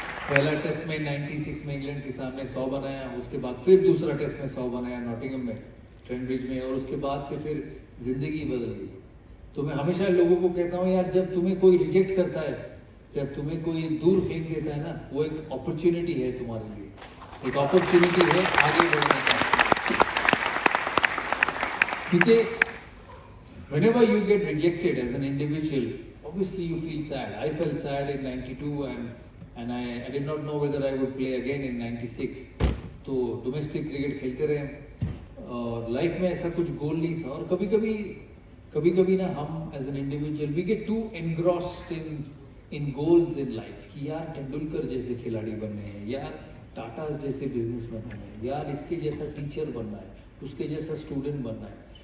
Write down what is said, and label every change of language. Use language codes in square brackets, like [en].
[hi] पहला टेस्ट में 96 में इंग्लैंड के सामने 100 बनाया, उसके बाद फिर दूसरा टेस्ट में 100 बनाया नॉटिंघम में, ट्रेंट ब्रिज में, और उसके बाद से फिर जिंदगी बदल गई। तो मैं हमेशा लोगों को कहता हूँ, यार जब तुम्हें कोई रिजेक्ट करता है, जब तुम्हें कोई दूर फेंक देता है ना, वो एक अपॉर्चुनिटी है तुम्हारे लिए, एक अपॉर्चुनिटी है आगे बढ़ने का। क्योंकि [en] whenever you get rejected as an individual, obviously you feel sad. I felt sad in 92 and I did not know whether I would play again in 96. [hi] तो डोमेस्टिक क्रिकेट खेलते रहे और लाइफ में ऐसा कुछ गोल नहीं था। और कभी कभी ना हम [en] as an individual we get to engrossed in goals in life [hi] कि यार टेंडुलकर जैसे खिलाड़ी बनने हैं, यार टाटा जैसे बिजनेसमैन बनना है, यार इसके जैसा टीचर बनना है, उसके जैसा स्टूडेंट बनना है।